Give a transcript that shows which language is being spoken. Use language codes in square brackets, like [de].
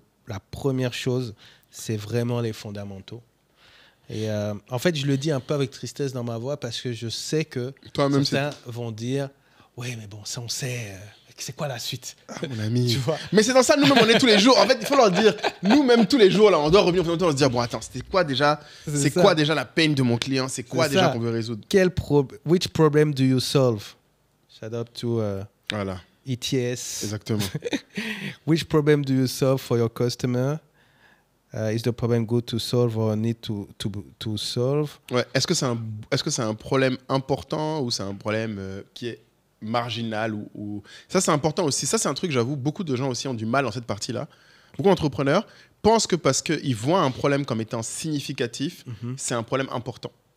[fr] La première chose, c'est vraiment les fondamentaux. Et en fait, je le dis un peu avec tristesse dans ma voix parce que je sais que certains vont dire « Oui, mais bon, ça on sait... c'est quoi la suite ?» Mon ami. Tu vois. Mais c'est dans ça, nous-mêmes, on est tous les jours. En fait, il faut leur dire, nous-mêmes, tous les jours, là, on doit revenir on doit se dire, bon, attends, c'était quoi déjà quoi déjà la peine de mon client? C'est quoi déjà qu'on veut résoudre? [en] Which problem do you solve? Shout out to [fr] voilà. ETS. Exactement. [en] Which problem do you solve for your customer? Is the problem good to solve or need to solve? [fr] Ouais. Est-ce que c'est un problème important ou c'est un problème qui est marginal ou... Ça, c'est important aussi. Ça, c'est un truc, j'avoue, beaucoup de gens aussi ont du mal dans cette partie-là. Beaucoup d'entrepreneurs pensent que parce qu'ils voient un problème comme étant significatif, c'est un problème important.